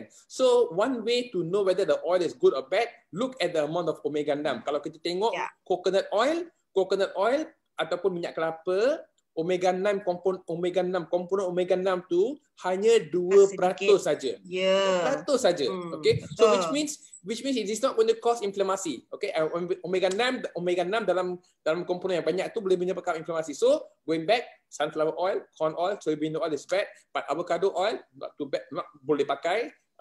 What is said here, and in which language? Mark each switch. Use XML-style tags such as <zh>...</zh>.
<en>So one way to know whether the oil is good or bad, look at the amount of omega 6.</en> <ms>Kalau kita tengok coconut oil ataupun minyak kelapa, komponen omega 6 tu hanya 2% saja. 2% saja. Okay.</ms> <en>So which means it is not going to cause inflammasi.</en> <ms>Okay, omega 6 dalam komponen yang banyak tu boleh menyebabkan inflamasi.</ms> <en>So going back, sunflower oil, corn oil, soybean oil is bad, but avocado oil not too bad,</en> <ms>boleh pakai.</ms>